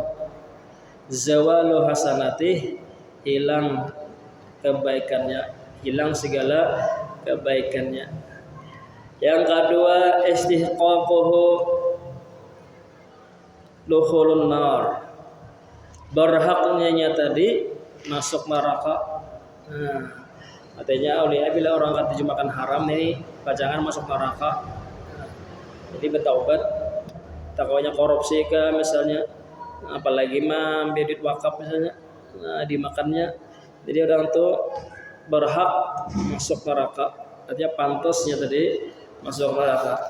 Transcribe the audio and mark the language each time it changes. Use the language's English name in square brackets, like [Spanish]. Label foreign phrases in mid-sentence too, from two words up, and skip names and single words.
[Arabic] Zawalu hasanatih, [Indonesian] hilang kebaikannya, hilang segala kebaikannya. Yang kedua, [Arabic] istihqaquhu dukhulun nar, [Indonesian] berhaknya tadi masuk neraka. Artinya bila orang kata makan haram ini pajangan masuk neraka. Jadi bertaubat, takutnya korupsi ke misalnya, apalagi ambil duit wakaf misalnya, dimakannya. Jadi orang tuh berhak masuk neraka. Artinya pantasnya tadi masuk neraka.